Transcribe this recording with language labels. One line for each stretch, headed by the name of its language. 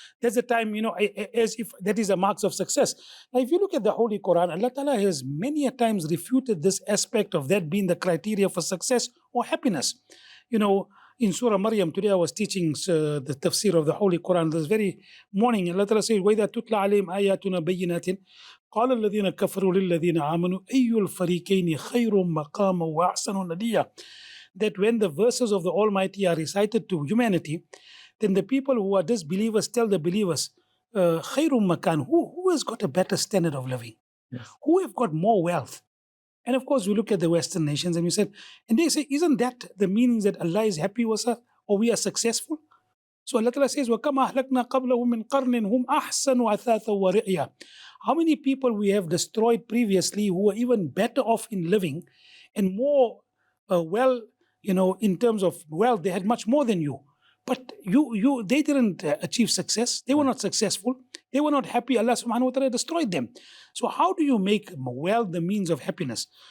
English: That's the time, as if that is a marks of success. Now, if you look at the Holy Quran, Allah Ta'ala has many a times refuted this aspect of that being the criteria for success or happiness. In Surah Maryam, today I was teaching the tafsir of the Holy Quran this very morning. Allah Ta'ala says,
Arabic: وَإِذَا تُتْلَى عَلَيْهِمْ آيَاتُنَا بَيِّنَاتٍ قَالَ الَّذِينَ كَفَرُوا لِلَّذِينَ آمَنُوا أَيُّ الْفَرِيقَيْنِ خَيْرٌ مَقَامًا وَأَحْسَنُ نَدِيًّا.
English: That when the verses of the Almighty are recited to humanity, then the people who are disbelievers tell the believers,
Arabic: خَيْرٌ مَكَانٍ,
English: who has got a better standard of living? Yes. Who have got more wealth? And of course, we look at the Western nations and they say, isn't that the meaning that Allah is happy with us or we are successful? So Allah Ta'ala says,
Arabic: وَكَمَا أَهْلَكْنَا قَبْلَهُم مِّن قَرْنٍ هُمْ أَحْسَنُ أَثَاثًا وَرِئْيًا.
English: How many people we have destroyed previously who were even better off in living and more in terms of wealth, they had much more than you. But they didn't achieve success. They were not successful. They were not happy. Allah subhanahu wa ta'ala destroyed them. So how do you make wealth the means of happiness?